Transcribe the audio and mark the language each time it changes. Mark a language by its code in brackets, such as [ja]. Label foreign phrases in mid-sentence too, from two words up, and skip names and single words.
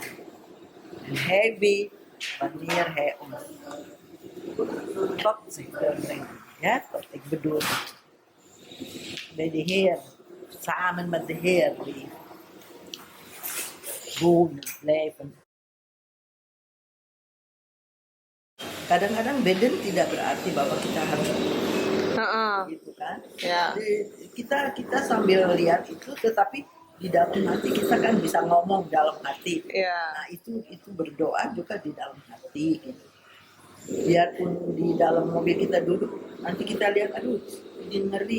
[nl] En Hij weet wanneer Hij ons tot zich wil brengen. Ja, wat ik bedoel. Bij de Heer, samen met de Heer leven. Wonen, blijven. [id] Kadang-kadang beden tidak berarti bahwa kita harus gitu kan. Ya. Kita sambil lihat itu, tetapi di dalam hati kita kan bisa ngomong dalam hati. Ya. Nah itu berdoa juga di dalam hati gitu. Biarpun di dalam mobil kita duduk, nanti kita lihat, aduh ini ngeri.